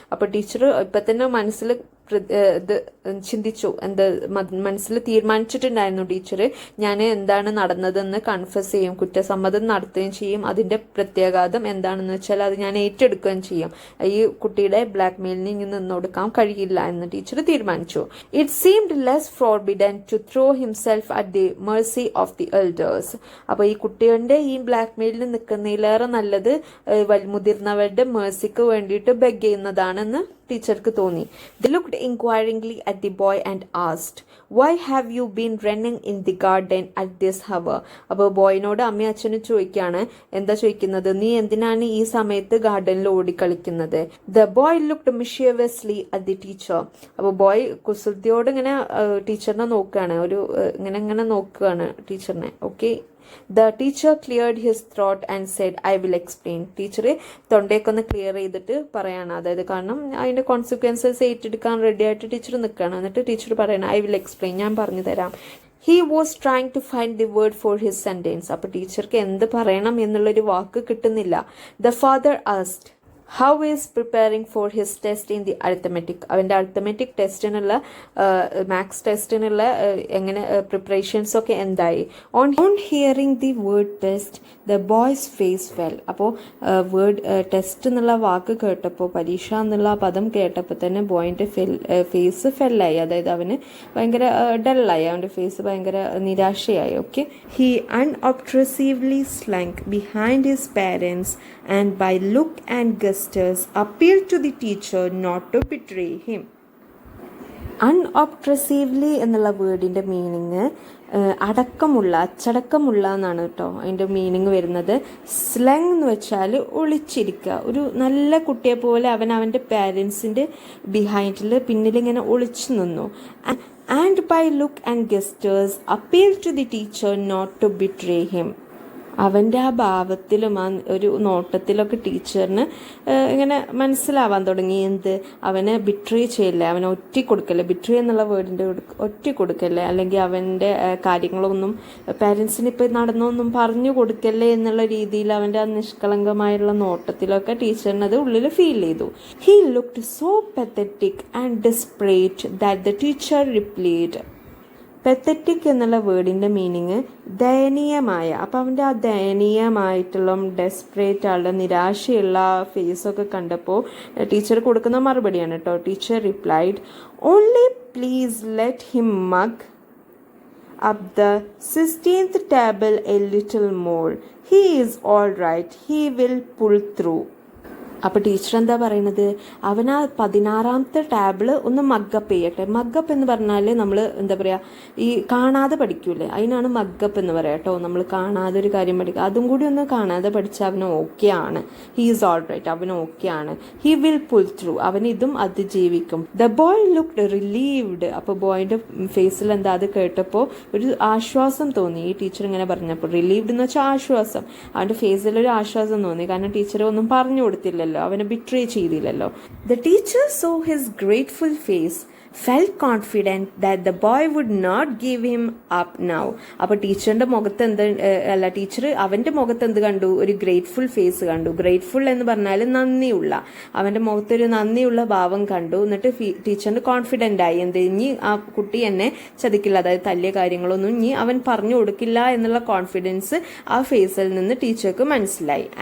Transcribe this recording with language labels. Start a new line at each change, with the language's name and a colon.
Malayalam: അപ്പോൾ ടീച്ചർ ഇപ്പം തന്നെ മനസ്സിൽ ഇത് ചിന്തിച്ചു, മനസ്സിൽ തീരുമാനിച്ചിട്ടുണ്ടായിരുന്നു ടീച്ചർ, ഞാൻ എന്താണ് നടന്നതെന്ന് കൺഫസ് ചെയ്യും, കുറ്റസമ്മതം നടത്തുകയും ചെയ്യും, അതിൻ്റെ പ്രത്യാഘാതം എന്താണെന്ന് വെച്ചാൽ അത് ഞാൻ ഏറ്റെടുക്കുകയും ചെയ്യും, ഈ കുട്ടിയുടെ ബ്ലാക്ക് മെയിലിന് ഇനി നിന്നൊടുക്കാൻ കഴിയില്ല എന്ന് ടീച്ചർ തീരുമാനിച്ചു.
English: It seemed less forbidden to throw himself at the mercy of the elders.
Malayalam: അപ്പോൾ ഈ കുട്ടികളുടെ ഈ ബ്ലാക്ക് മെയിലിന് നിൽക്കുന്നതിലേറെ നല്ലത് മുതിർന്നവരുടെ മേഴ്സിക്ക് വേണ്ടിയിട്ട് ബെഗ് ചെയ്യുന്നതാണെന്ന് ടീച്ചർക്ക് തോന്നി.
English: They looked inquiringly at the boy and asked, "Why have you been running in the garden at this hour?"
Malayalam: അപ്പോൾ ബോയിനോട് അമ്മയും അച്ഛനും ചോദിക്കുകയാണ്, എന്താ ചോദിക്കുന്നത്, നീ എന്തിനാണ് ഈ സമയത്ത് ഗാർഡനിൽ ഓടിക്കളിക്കുന്നത്?
English: The boy looked mischievously at the teacher.
Malayalam: അപ്പോൾ ബോയ് കുസൃതിയോട് ഇങ്ങനെ ടീച്ചറിനെ നോക്കുകയാണ്, ഒരു ഇങ്ങനെ നോക്കുകയാണ് ടീച്ചറിനെ. Okay.
English: The teacher cleared his throat and said, "I will explain."
Malayalam: Teacher തൊണ്ടയൊക്കെ clear ചെയ്തിട്ട് പറയാണ്, അതായത് കാരണം അതിൻ്റെ കോൺസിക്വൻസസ് ഏറ്റെടുക്കാൻ റെഡി ആയിട്ട് ടീച്ചർ നിൽക്കുകയാണ്. എന്നിട്ട് ടീച്ചർ പറയണം,
English: "I will explain,"
Malayalam: ഞാൻ പറഞ്ഞു തരാം.
English: He was trying to find the word for his sentence.
Malayalam: അപ്പോൾ ടീച്ചർക്ക് എന്ത് പറയണം എന്നുള്ളൊരു വാക്ക് കിട്ടുന്നില്ല.
English: The father asked, "How is preparing for his test in the arithmetic?"
Malayalam: അവൻ്റെ അരിത്തമെറ്റിക് ടെസ്റ്റിനുള്ള മാത്സ് ടെസ്റ്റിനുള്ള എങ്ങനെ പ്രിപ്പറേഷൻസ് ഒക്കെ എന്തായി?
English: On hearing the word test the boy's face fell.
Malayalam: അപ്പോൾ വേർഡ് ടെസ്റ്റ് എന്നുള്ള വാക്ക് കേട്ടപ്പോൾ, പരീക്ഷ എന്നുള്ള പദം കേട്ടപ്പോൾ തന്നെ ബോയിൻ്റെ ഫേസ് ഫെല്ലായി, അതായത് അവന് ഭയങ്കര ഡല്ലായി, അവൻ്റെ ഫേസ് ഭയങ്കര നിരാശയായി. Okay.
English: He unobtrusively slunk behind his parents and by look and gestures appealed to the teacher not to betray him.
Malayalam: Unobtrusively എന്നുള്ള വേർഡിൻ്റെ മീനിങ് അടക്കമുള്ള, അച്ചടക്കമുള്ള എന്നാണ് കേട്ടോ അതിൻ്റെ മീനിങ് വരുന്നത്. സ്ലങ് എന്ന് വെച്ചാൽ ഒളിച്ചിരിക്കുക, ഒരു നല്ല കുട്ടിയെ പോലെ അവൻ അവൻ്റെ പാരൻസിൻ്റെ ബിഹൈൻഡിൽ പിന്നിലിങ്ങനെ ഒളിച്ചു നിന്നു.
English: And by look and gestures appeal to the teacher not to betray him.
Malayalam: അവൻ്റെ ആ ഭാവത്തിലും ആ ഒരു നോട്ടത്തിലൊക്കെ ടീച്ചറിന് ഇങ്ങനെ മനസ്സിലാവാൻ തുടങ്ങി, എന്ത് അവനെ ബിട്രേ ചെയ്യില്ല, അവനെ ഒറ്റിക്കൊടുക്കല്ലേ, ബിട്രേ എന്നുള്ള വേർഡിൻ്റെ ഒറ്റിക്കൊടുക്കല്ലേ, അല്ലെങ്കിൽ അവൻ്റെ കാര്യങ്ങളൊന്നും പാരൻസിന് ഇപ്പോൾ നടന്നൊന്നും പറഞ്ഞു കൊടുക്കല്ലേ എന്നുള്ള രീതിയിൽ അവൻ്റെ ആ നിഷ്കളങ്കമായുള്ള നോട്ടത്തിലൊക്കെ ടീച്ചറിന് അത് ഉള്ളിൽ ഫീൽ ചെയ്തു.
English: He looked so pathetic and desperate that the teacher replied.
Malayalam: Pathetic എന്നുള്ള വേർഡിൻ്റെ മീനിങ് ദയനീയമായ. അപ്പോൾ അവൻ്റെ ആ ദയനീയമായിട്ടുള്ള ഡെസ്പറേറ്റ് ആളുടെ നിരാശയുള്ള ഫേസൊക്കെ കണ്ടപ്പോൾ ടീച്ചർ കൊടുക്കുന്ന മറുപടിയാണ് കേട്ടോ.
English: Teacher replied, "Only please let him mug up the 16th table a little more. He is all right. He will pull through."
Malayalam: അപ്പോൾ ടീച്ചർ എന്താ പറയുന്നത്, അവൻ ആ 16ാമത്തെ ടാബിൾ ഒന്ന് മഗ്ഗപ്പ് ചെയ്യട്ടെ. മഗ്ഗപ്പ് എന്ന് പറഞ്ഞാൽ നമ്മൾ എന്താ പറയുക, ഈ കാണാതെ പഠിക്കൂലേ, അതിനാണ് മഗ്ഗപ്പ് എന്ന് പറയാം കേട്ടോ. നമ്മൾ കാണാതെ ഒരു കാര്യം പഠിക്കുക, അതും കൂടി ഒന്ന് കാണാതെ പഠിച്ചാൽ അവന് ഓക്കെ ആണ്.
English: he is all right,
Malayalam: അവന് ഓക്കെ ആണ്.
English: he will pull through,
Malayalam: അവൻ ഇതും അതിജീവിക്കും.
English: The boy looked relieved.
Malayalam: അപ്പോൾ ബോയിൻ്റെ ഫേസിൽ എന്താ, അത് കേട്ടപ്പോൾ ഒരു ആശ്വാസം തോന്നി. ഈ ടീച്ചർ ഇങ്ങനെ പറഞ്ഞപ്പോൾ റിലീവ്ഡ് എന്ന് വെച്ചാൽ ആശ്വാസം. അവൻ്റെ ഫേസിൽ ഒരു ആശ്വാസം തോന്നി, കാരണം ടീച്ചർ ഒന്നും പറഞ്ഞു കൊടുത്തില്ല, അവനെ ബിട്രേ ചെയ്തില്ലല്ലോ.
English: The teacher saw his grateful face, felt confident that the boy would not give him up now.
Malayalam: അപ്പോൾ ടീച്ചറിൻ്റെ മുഖത്ത് ടീച്ചർ അവൻ്റെ മുഖത്ത് എന്ത് കണ്ടു, ഒരു ഗ്രേറ്റ്ഫുൾ ഫേസ് കണ്ടു. ഗ്രേറ്റ്ഫുൾ എന്ന് പറഞ്ഞാൽ നന്ദിയുള്ള, അവൻ്റെ മുഖത്തൊരു നന്ദിയുള്ള ഭാവം കണ്ടു. എന്നിട്ട് ടീച്ചറിന് കോൺഫിഡൻ്റ് ആയി, ഇനി ആ കുട്ടി എന്നെ ചതിക്കില്ല, അതായത് തല്ലിയ കാര്യങ്ങളൊന്നും ഇനി അവൻ പറഞ്ഞു കൊടുക്കില്ല എന്നുള്ള കോൺഫിഡൻസ് ആ ഫേസിൽ നിന്ന് ടീച്ചർക്ക് മനസ്സിലായി.